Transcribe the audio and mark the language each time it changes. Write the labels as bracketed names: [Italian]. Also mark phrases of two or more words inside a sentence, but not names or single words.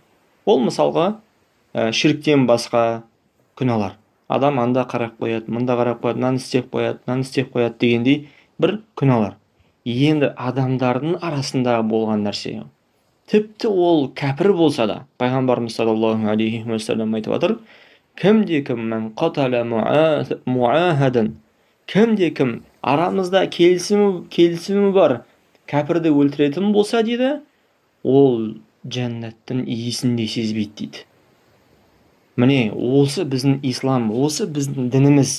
[Kazakh] Ол мысалға ширктен басқа күнәлар. Адам анда қарап қояды, мында қарап қояды, мынаны істеп қояды дегендей бір күнәлар. Енді адамдардың арасында болған нәрсе. Тіпті ол кәпір болса да, пайғамбарымыз [Arabic] صلى الله عليه وسلم [Kazakh] айтып жатыр, кімде-кім [Arabic] من قتل معاهدا, [Kazakh] кімде-кім арамызда келісімі бар кәпірді өлтіретін болса дейді, ол жәннаттың иісін де сезбейді дейді. Міне, осы біздің ислам, осы біздің дініміз.